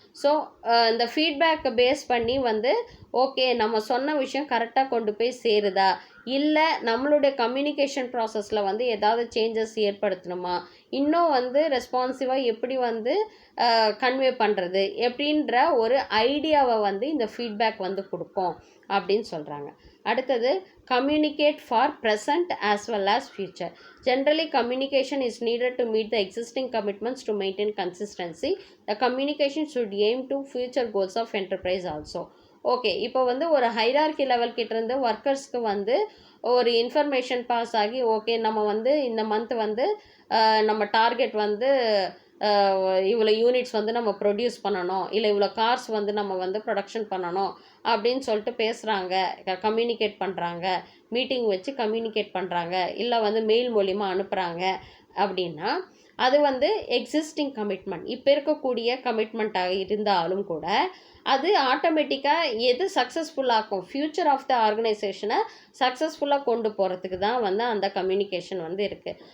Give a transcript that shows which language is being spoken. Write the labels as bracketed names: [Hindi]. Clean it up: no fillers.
[Tamil] So இந்த ஃபீட்பேக்கை base பண்ணி வந்து ஓகே நம்ம சொன்ன விஷயம் கரெக்டாக கொண்டு போய் சேருதா, இல்லை நம்மளுடைய கம்யூனிகேஷன் ப்ராசஸில் வந்து ஏதாவது சேஞ்சஸ் ஏற்படுத்தணுமா, இன்னும் வந்து ரெஸ்பான்சிவாக எப்படி வந்து கன்வே பண்ணுறது எப்படின்ற ஒரு ஐடியாவை வந்து இந்த ஃபீட்பேக் வந்து கொடுக்கும் அப்படின்னு சொல்கிறாங்க. [English] அடுத்தது, communicate for present as well as future. Generally, communication is needed to meet the existing commitments to maintain consistency. The communication should aim to future goals of enterprise also. [Tamil] Okay, இப்போ வந்து ஒரு hierarchy level கிட்டேருந்து ஒர்க்கர்ஸ்க்கு வந்து ஒரு information pass ஆகி okay நம்ம வந்து இந்த மந்த் வந்து நம்ம டார்கெட் வந்து இவ்வளோ யூனிட்ஸ் வந்து நம்ம ப்ரொடியூஸ் பண்ணணும், இல்லை இவ்வளோ கார்ஸ் வந்து நம்ம வந்து ப்ரொடக்ஷன் பண்ணணும் அப்படின்னு சொல்லிட்டு பேசுகிறாங்க, கம்யூனிகேட் பண்ணுறாங்க, மீட்டிங் வச்சு கம்யூனிகேட் பண்ணுறாங்க, இல்லை வந்து மெயில் மூலிமா அனுப்புகிறாங்க அப்படின்னா அது வந்து எக்ஸிஸ்டிங் கமிட்மெண்ட், இப்போ இருக்கக்கூடிய கமிட்மெண்ட்டாக இருந்தாலும் கூட அது ஆட்டோமேட்டிக்காக எது சக்ஸஸ்ஃபுல்லாகும், ஃப்யூச்சர் ஆஃப் த ஆர்கனைசேஷனை சக்ஸஸ்ஃபுல்லாக கொண்டு போகிறதுக்கு தான் வந்து அந்த கம்யூனிகேஷன் வந்து இருக்குது.